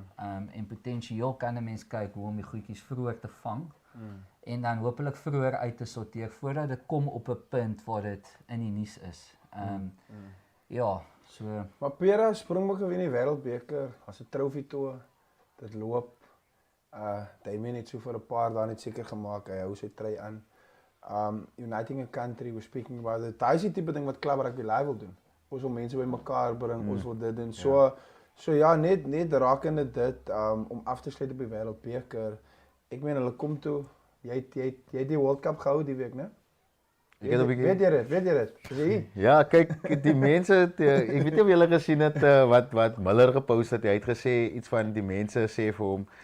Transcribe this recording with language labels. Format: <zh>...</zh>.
<af>En potensieel kan 'n mens kyk hoe om die goedjies vroeër te vang en dan hopelik vroeër uit te sorteer voordat dit kom op 'n punt waar dit in die nuus is. Ja, so Maar Pera Springbokke wen die Wêreldbeker as 'n trofee toe. Dit loop. Damien het so vir 'n paar dae net seker gemaak hy hou sy try aan.</af> <en>Uniting a country, we're speaking about it.</en> <af>Daai is die tipe ding wat Club Rugby Live wil doen. Ons wil mense bymekaar bring, ons wil dit doen. So ja, net rakende dit om af te sluit op die Wêreldbeker. Ek meen hulle kom toe. Jy het die World Cup gehou die week, né? Ek het 'n bietjie Weet jy dit? Is jy? Ja, kyk, die mense het, ek weet nie of julle gesien het wat Miller gepost het. Hy het gesê iets van die mense sê vir hom.</af>